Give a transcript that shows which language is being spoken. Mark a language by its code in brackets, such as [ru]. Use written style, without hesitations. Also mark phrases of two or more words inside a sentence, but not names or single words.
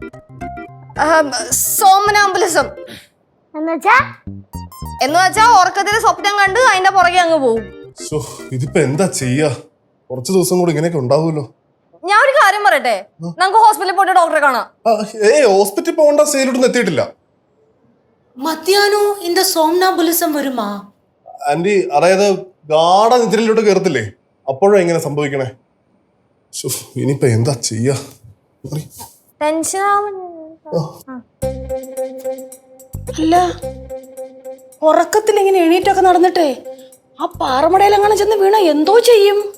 [ml] സോമനാംബുലിസം എന്നുവെച്ചാ ഉറക്കത്തിൽ സ്വപ്നം കണ്ട് അതിന്റെ പുറകെ അങ്ങ് പോകും. ഇതിപ്പോ എന്താ ചെയ്യാ? കുറച്ച് ദിവസം കൂടി ഇങ്ങനെയൊക്കെ ഉണ്ടാവുമല്ലോ. ഞാൻ ഒരു കാര്യം പറയട്ടെ, നമുക്ക് ഹോസ്പിറ്റലിൽ പോയിട്ട് ഡോക്ടറെ കാണാം. ഹോസ്പിറ്റലിൽ പോകേണ്ട സ്റ്റേജിലോട്ടൊന്നും എത്തിയിട്ടില്ല. [ta] மத்தியானம் இந்த சோம்னாபுலிசம் வருமா? [ml] ആന്റി, അതായത് ഗാഢ നിദ്രയിലോട്ട് കയറത്തില്ലേ, അപ്പോഴും എങ്ങനെ സംഭവിക്കണേ? ഇനിയിപ്പോ എന്താ ചെയ്യാ? ടെൻഷൻ അല്ല, ഉറക്കത്തിൽ ഇങ്ങനെ എണീറ്റൊക്കെ നടന്നിട്ടേ ആ പാറമടയിലെങ്ങനെ ചെന്ന് വീണ എന്തോ ചെയ്യും?